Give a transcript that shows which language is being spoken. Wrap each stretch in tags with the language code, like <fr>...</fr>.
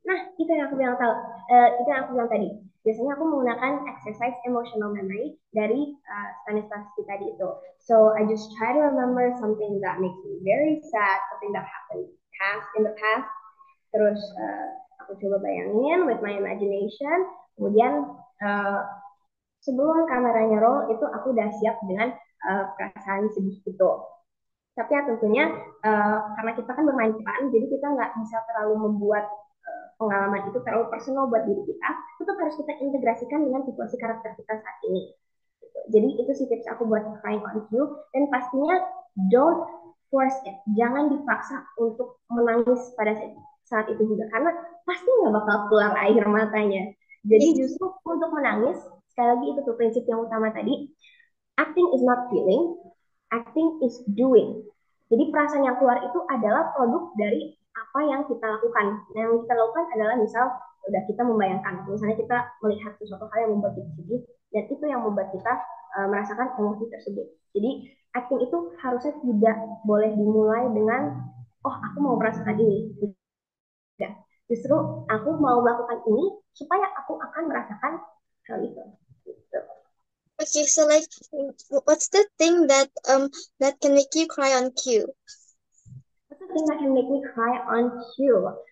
<id>Nah, itu yang aku bilang tahu. Itu yang aku bilang tadi. Biasanya aku menggunakan exercise emotional memory dari Stanislavski tadi itu.</id> <en>So I just try to remember something that makes me very sad, something that happened in the past.</en> <id>Terus aku coba bayangin</id> <en>with my imagination.</en> <id>Kemudian sebelum kameranya roll itu aku udah siap dengan perasaan sedih itu. Tapi ya tentunya karena kita kan bermain peran, jadi kita nggak bisa terlalu membuat pengalaman itu terlalu personal buat diri kita. Tetap harus kita integrasikan dengan situasi karakter kita saat ini. Gitu. Jadi itu sih tips aku buat</id> <en>crying on you.</en> <id>Dan pastinya</id> <en>don't force it.</en> <id>Jangan dipaksa untuk menangis pada saat itu juga. Karena pasti nggak bakal keluar air matanya. Jadi justru untuk menangis, sekali lagi itu tuh prinsip yang utama tadi,</id> <en>acting is not feeling, acting is doing.</en> <id>Jadi perasaan yang keluar itu adalah produk dari apa yang kita lakukan. Nah, yang kita lakukan adalah misal udah kita membayangkan, misalnya kita melihat sesuatu hal yang membuat kita sedih, dan itu yang membuat kita merasakan emosi tersebut. Jadi acting itu harusnya tidak boleh dimulai dengan oh aku mau merasakan ini. Tidak. Justru aku mau melakukan ini supaya aku akan merasakan hal itu. Gitu.</id> <en>Okay, so like, what's the thing that can make you cry on cue? What's the thing that can make me cry on cue?</en>